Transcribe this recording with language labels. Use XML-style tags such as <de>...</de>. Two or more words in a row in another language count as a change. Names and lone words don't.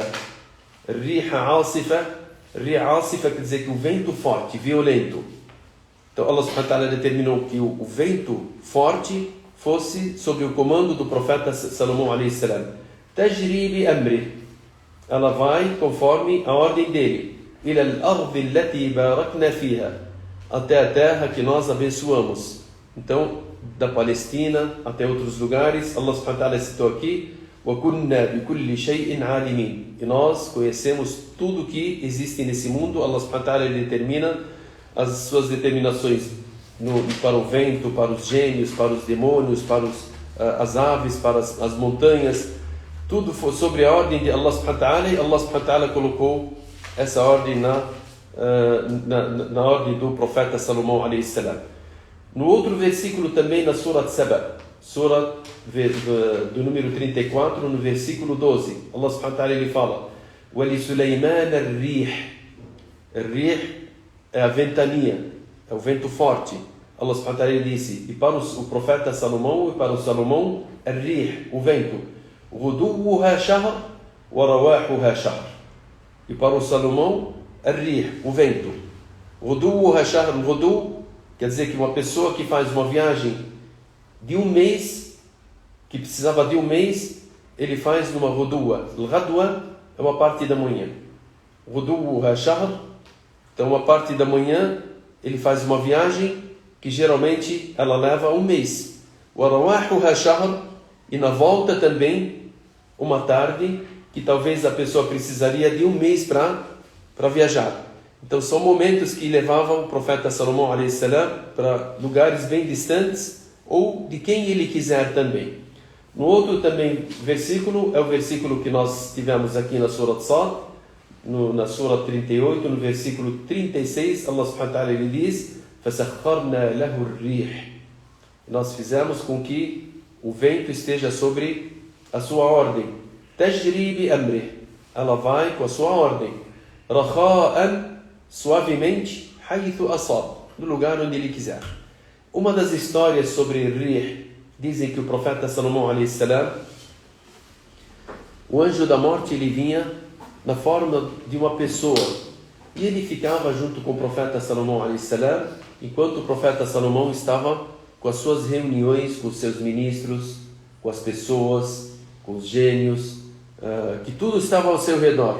<ar>ريح عاصفة</ar> <pt>quer dizer que o vento forte, violento. Então</pt> <ar>الله سبحانه وتعالى</ar> <pt>determinou que o vento forte fosse sob o comando do profeta Salomão</pt> <ar>عليه السلام. تجري بأمري,</ar> <pt>ela vai conforme a ordem dele.</pt> <ar>إلى الأرض التي باركنا فيها,</ar> <pt>até a terra que nós abençoamos. Então, da Palestina até outros lugares,</pt> <ar>الله سبحانه وتعالى</ar> <pt>citou aqui:</pt> <ar>وكنا بكل شيء عالمين,</ar> <pt>e nós conhecemos tudo que existe nesse mundo.</pt> <ar>الله سبحانه وتعالى</ar> <pt>determina as suas determinações para o vento, para os gênios, para os demônios, para as aves, para as montanhas. Tudo foi sobre a ordem de</pt> <ar>الله سبحانه وتعالى,</ar> <pt>e</pt> <ar>الله سبحانه وتعالى</ar> <pt>colocou essa ordem na ordem do profeta Salomão</pt> <ar>عليه السلام.</ar> <pt>No outro versículo também, na Surat Saba, Sura do número 34, no versículo 12,</pt> <ar>الله سبحانه وتعالى</ar> <pt>ele fala:</pt> <ar>ولسليمان الريح.</ar> <pt>Al-Rih é a ventania, é o vento forte.</pt> <ar>الله سبحانه وتعالى</ar> <pt>disse: e para o profeta Salomão, e para o Salomão, al-Rih, o vento,</pt> <ar>غدوها شهر ورواحها شهر.</ar> <pt>E para o Salomão, al-Rih, o vento.</pt> <ar>غدوها شهر,</ar> <pt>Ghudu quer dizer que uma pessoa que faz uma viagem de um mês, que precisava de um mês, ele faz numa Ghuduwa. Al-Ghadwa é uma parte da manhã.</pt> <ar>غدوها شهر,</ar> <pt>então uma parte da manhã ele faz uma viagem que geralmente ela leva um mês.</pt> <ar>ورواحها شهر,</ar> <pt>e na volta também uma tarde que talvez a pessoa precisaria de um mês para viajar. Então são momentos que levavam o profeta Salomão</pt> <ar>عليه السلام</ar> <pt>para lugares bem distantes, ou de quem ele quiser também. No outro também versículo, é o versículo que nós tivemos aqui na Surat Sad, na Sura 38, no versículo 36,</pt> <ar>الله سبحانه وتعالى</ar> <pt>ele diz:</pt> <ar>فَسَخَّرْنَا لَهُ الرِّيحِ,</ar> <pt>nós fizemos com que o vento esteja sobre a sua ordem.</pt> <ar>تجري بأمره,</ar> <pt>ela vai com a sua ordem. Rakha'an, suavemente,</pt> <ar>حيث أصاب,</ar> <pt>no lugar onde ele quiser. Uma das histórias sobre Rih, dizem que o profeta Salomão</pt> <ar>عليه السلام,</ar> <pt>o anjo da morte ele vinha na forma de uma pessoa, e ele ficava junto com o profeta Salomão a.s., enquanto o profeta Salomão estava com as suas reuniões com os seus ministros, com as pessoas, com os gênios, que tudo estava ao seu redor.</pt>